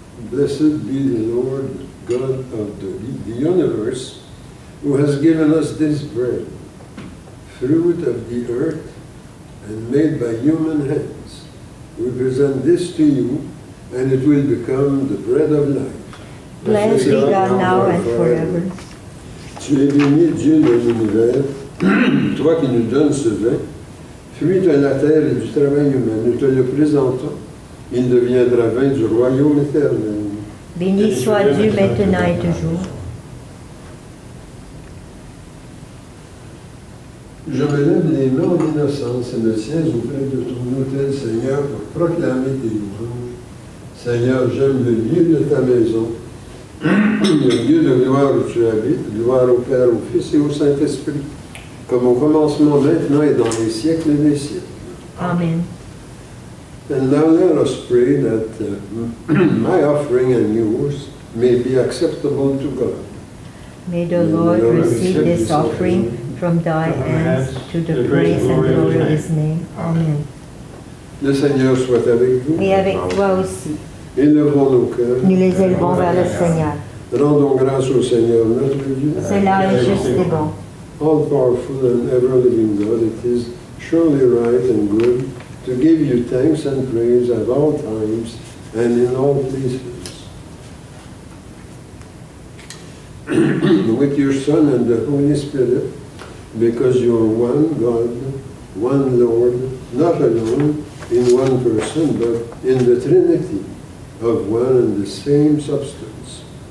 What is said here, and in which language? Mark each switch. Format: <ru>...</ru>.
<en>Blessed be the Lord God of the universe, who has given us this bread, fruit of the earth and made by human hands. We present this to you, and it will become the bread of life. Blessed be God now and forever.</en> <fr>Tu es béni, Dieu de l'univers, toi qui nous donnes ce vin, fruit de la terre et du travail humain. Nous te le présentons. Il deviendra vin du royaume éternel. Béni soit Dieu maintenant et toujours. Je me lève les mains en innocence et me tiens auprès de ton autel, Seigneur, pour proclamer tes louanges. Seigneur, j'aime le lieu de ta maison, le lieu de gloire où tu habites, gloire au Père, au Fils et au Saint-Esprit, comme au commencement, maintenant et dans les siècles des siècles. Amen.</fr> <en>And now let us pray that my offering and yours may be acceptable to God. May the Lord receive this offering from thy hands to the praise and glory of his name. Amen.</en> <fr>Le Seigneur soit avec vous. Et avec toi aussi. Élevons nos cœurs. Nous les élevons vers le Seigneur. Rendons grâce au Seigneur notre Dieu. Cela est juste et bon.</fr> <en>All-powerful and ever-living God, it is surely right and good to give you thanks and praise at all times and in all places. With your Son and the Holy Spirit, because you are one God, one Lord, not alone in one person, but in the Trinity of one and the same substance.</en>